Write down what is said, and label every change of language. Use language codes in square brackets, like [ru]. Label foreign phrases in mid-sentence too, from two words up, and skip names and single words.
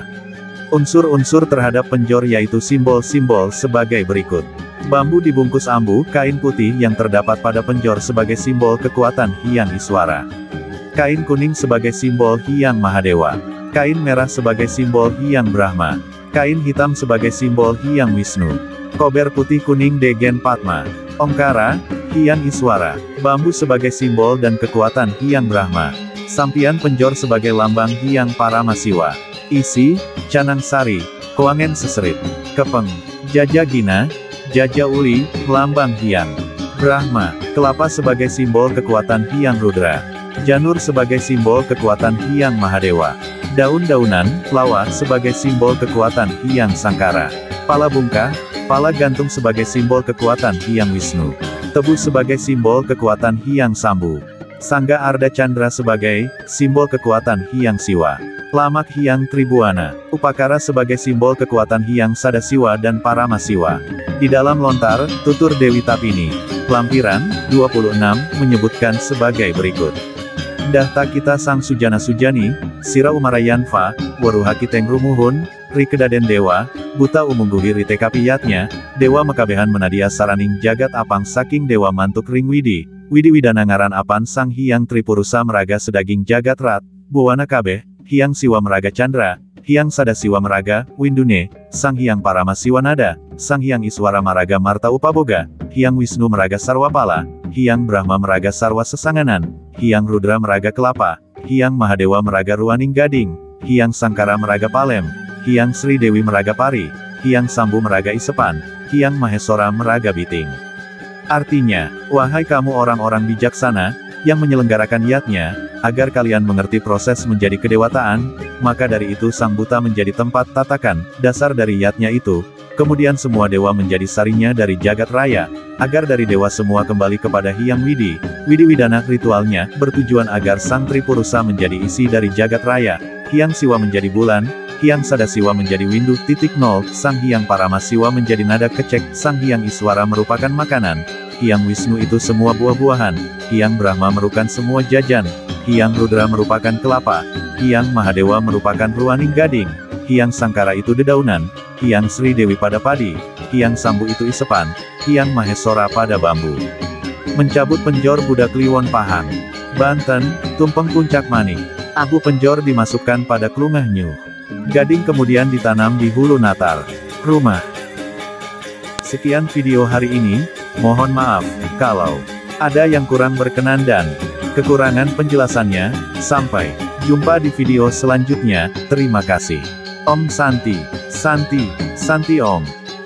[id] Unsur-unsur terhadap penjor yaitu simbol-simbol sebagai berikut. Bambu dibungkus ambu, kain putih yang terdapat pada penjor sebagai simbol kekuatan Hyang Iswara. Kain kuning sebagai simbol Hyang Mahadewa. Kain merah sebagai simbol Hyang Brahma. Kain hitam sebagai simbol Hyang Wisnu. Kober putih kuning degen Padma. Omkara, Hyang Iswara. Bambu sebagai simbol dan kekuatan Hyang Brahma. Sampian Penjor sebagai lambang Hyang Paramasiwa. Isi, Canang Sari, Koangen Seserit, Kepeng, Jaja Gina, Jaja Uli, lambang Hyang Brahma. Kelapa sebagai simbol kekuatan Hyang Rudra. Janur sebagai simbol kekuatan Hyang Mahadewa. Daun-daunan, lawa sebagai simbol kekuatan Hyang Sangkara. Pala bungkah, pala gantung sebagai simbol kekuatan Hyang Wisnu. Tebu sebagai simbol kekuatan Hyang Sambu. Sangga Arda Chandra sebagai simbol kekuatan Hyang Siwa. Lamak Hyang Tribuana. Upakara sebagai simbol kekuatan Hyang Sadasiwa dan Paramasiwa. Di dalam lontar, tutur Dewi Tapini. Lampiran, 26, menyebutkan sebagai berikut. [kaw] Dahta kita sang sujana sujani, sira umarayan fa, waruha kiteng rumuhun, rikedaden dewa, buta umungguhi ritekapiyatnya, dewa mekabehan menadia saraning jagat apang saking dewa mantuk ring widi, widi widana ngaran apan sang Hyang Tripurusa meraga sedaging jagat rat, buwana kabeh, Hyang Siwa meraga Chandra, Hyang Sadasiwa meraga, Windune, Sang Hyang Paramasiwa nada, Sang Hyang Iswara meraga Marta Upaboga, Hyang Wisnu meraga Sarwapala, Hyang Brahma meraga Sarwa Sesanganan, Hyang Rudra meraga Kelapa, Hyang Mahadewa meraga Ruaning Gading, Hyang Sangkara meraga Palem, Hyang Sri Dewi meraga Pari, Hyang Sambu meraga Isepan, Hyang Mahesora meraga Biting. [id] Artinya, wahai kamu orang-orang bijaksana, yang menyelenggarakan yatnya, agar kalian mengerti proses menjadi kedewataan, maka dari itu sang buta menjadi tempat tatakan, dasar dari yatnya itu, kemudian semua dewa menjadi sarinya dari jagat raya, agar dari dewa semua kembali kepada Hyang Widi, Widi Widana. Ritualnya, bertujuan agar sang Tripurusa menjadi isi dari jagat raya, Hyang Siwa menjadi bulan, Hyang Sadasiwa menjadi windu, Sang Hyang Paramasiwa menjadi nada kecek, Sang Hyang Iswara merupakan makanan, Hyang Wisnu itu semua buah-buahan, Hyang Brahma merupakan semua jajan, Hyang Rudra merupakan kelapa, Hyang Mahadewa merupakan ruaning gading, Hyang Sangkara itu dedaunan, Hyang Sri Dewi pada padi, Hyang Sambu itu isepan, Hyang Mahesora pada bambu. Mencabut penjor budak Kliwon Pahang. Banten, tumpeng puncak manik. Abu penjor dimasukkan pada klungah nyuh. Gading kemudian ditanam di hulu natar rumah. Sekian video hari ini, mohon maaf kalau ada yang kurang berkenan dan kekurangan penjelasannya. Sampai jumpa di video selanjutnya, terima kasih. [sa] Om Santi, Santi, Santi Om.